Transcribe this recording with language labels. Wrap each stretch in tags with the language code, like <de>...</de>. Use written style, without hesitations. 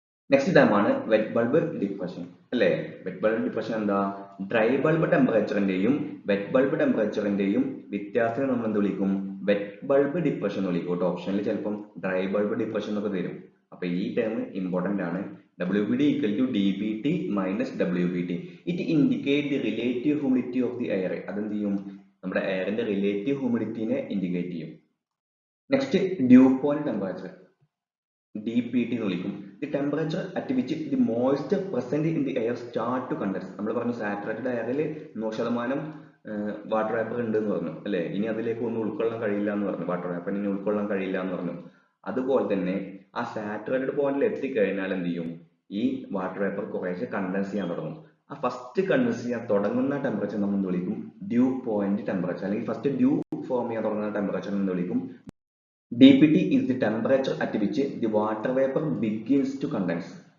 <ml>Next ടൈമാണ് wet bulb depression അല്ലേ. Wet bulb depression എന്താ, ഡ്രൈ ബൾബ് ടെമ്പറേച്ചറിന്റെയും വെറ്റ് ബൾബ് ടെമ്പറേച്ചറിന്റെയും വ്യത്യാസത്തെ നമ്മൾ എന്ത് വിളിക്കും, വെറ്റ് ബൾബ് ഡിപ്രഷൻ എന്ന് വിളിക്കും കേട്ടോ. ഓപ്ഷനിൽ ചിലപ്പം ഡ്രൈ ബൾബ് ഡിപ്രഷൻ എന്നൊക്കെ തരും. അപ്പൊ ഈ ടേം ഇമ്പോർട്ടന്റ് ആണ്.</ml> <en>WBD equal to DBT minus WBT. It indicate the relative humidity of the air.</en> <ml>അതെന്ത് ചെയ്യും, നമ്മുടെ എയറിന്റെ റിലേറ്റീവ് ഹ്യൂമിഡിറ്റിനെ ഇൻഡിക്കേറ്റ് ചെയ്യും. Next due point temperature, DPT എന്ന് വിളിക്കും.</ml> <en>The temperature at which the moisture present in the air start to condense.</en> <ml>നമ്മൾ പറഞ്ഞു saturated എയറിൽ 100% water vapour ഉണ്ട് എന്ന് പറഞ്ഞു അല്ലെ. ഇനി അതിലേക്ക് ഒന്നും ഉൾക്കൊള്ളാൻ കഴിയില്ല എന്ന് പറഞ്ഞു, വാട്ടർ വേപ്പർ ഇനി ഉൾക്കൊള്ളാൻ കഴിയില്ല എന്ന് പറഞ്ഞു. അതുപോലെ തന്നെ ആ സാച്ചുറേറ്റഡ് പോയിന്റിൽ എത്തിക്കഴിഞ്ഞാൽ എന്ത് ചെയ്യും, ഈ വാട്ടർ വേപ്പർ കുറേശ്ശെ കണ്ടൻസ് ചെയ്യാൻ തുടങ്ങും. ആ ഫസ്റ്റ് കണ്ടൻസ് ചെയ്യാൻ തുടങ്ങുന്ന ടെമ്പറേച്ചർ നമ്മൾ എന്ത് വിളിക്കും, ഡ്യൂ പോയിന്റ് ടെമ്പറേച്ചർ, അല്ലെങ്കിൽ ഫസ്റ്റ് ഡ്യൂ ഫോം ചെയ്യാൻ തുടങ്ങുന്ന ടെമ്പറേച്ചർ എന്ന് വിളിക്കും.</ml> <en>DPT is the temperature at which the water vapor begins to condense.</en>